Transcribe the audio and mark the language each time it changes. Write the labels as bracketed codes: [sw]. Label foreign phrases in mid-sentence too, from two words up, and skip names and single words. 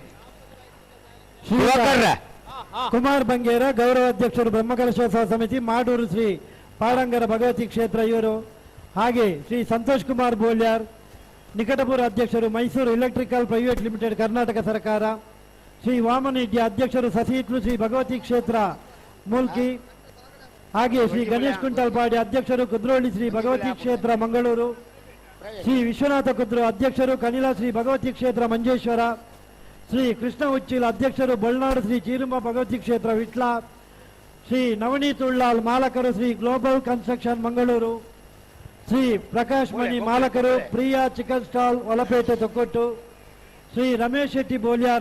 [kn] ಕುಮಾರ್ ಬಂಗೇರ ಗೌರವ ಅಧ್ಯಕ್ಷರು ಬ್ರಹ್ಮಕಲಶೋತ್ಸವ ಸಮಿತಿ ಮಾಡೂರು ಶ್ರೀ ಪಾಡಂಗರ ಭಗವತಿ ಕ್ಷೇತ್ರ ಇವರು, ಹಾಗೆ ಶ್ರೀ ಸಂತೋಷ್ ಕುಮಾರ್ ಬೋಲ್ಯಾರ್ ನಿಕಟಪೂರ್ವ ಅಧ್ಯಕ್ಷರು ಮೈಸೂರು ಎಲೆಕ್ಟ್ರಿಕಲ್ ಪ್ರೈವೇಟ್ ಲಿಮಿಟೆಡ್ ಕರ್ನಾಟಕ ಸರ್ಕಾರ, ಶ್ರೀ ವಾಮನಿಡ್ಯ ಅಧ್ಯಕ್ಷರು ಸಸಿಹಿತ್ಲು ಶ್ರೀ ಭಗವತಿ ಕ್ಷೇತ್ರ ಮೂಲ್ಕಿ, ಹಾಗೆ ಶ್ರೀ ಗಣೇಶ್ ಕುಂಟಲ್ಪಾಡಿ ಅಧ್ಯಕ್ಷರು ಕುದ್ರೋಳಿ ಶ್ರೀ ಭಗವತಿ ಕ್ಷೇತ್ರ ಮಂಗಳೂರು, ಶ್ರೀ ವಿಶ್ವನಾಥ ಕುದ್ರು ಅಧ್ಯಕ್ಷರು ಕನಿಲಾ ಶ್ರೀ ಭಗವತಿ ಕ್ಷೇತ್ರ ಮಂಜೇಶ್ವರ, ಶ್ರೀ ಕೃಷ್ಣ ಉಚ್ಚಿಲ್ ಅಧ್ಯಕ್ಷರು ಬಳ್ನಾಡು ಶ್ರೀ ಚೀರುಂಬ ಭಗವತಿ ಕ್ಷೇತ್ರ ವಿಟ್ಲ, ಶ್ರೀ ನವನೀತ್ ಉಳ್ಳಾಲ್ ಮಾಲಕರು ಶ್ರೀ ಗ್ಲೋಬಲ್ ಕನ್ಸ್ಟ್ರಕ್ಷನ್ ಮಂಗಳೂರು, ಶ್ರೀ ಪ್ರಕಾಶ್ ಮಣಿ ಮಾಲಕರು ಪ್ರಿಯಾ ಚಿಕನ್ ಸ್ಟಾಲ್ ಒಲಪೇಟೆ ತೊಕ್ಕೊಟ್ಟು, ಶ್ರೀ ರಮೇಶ್ ಶೆಟ್ಟಿ ಬೋಲ್ಯಾರ್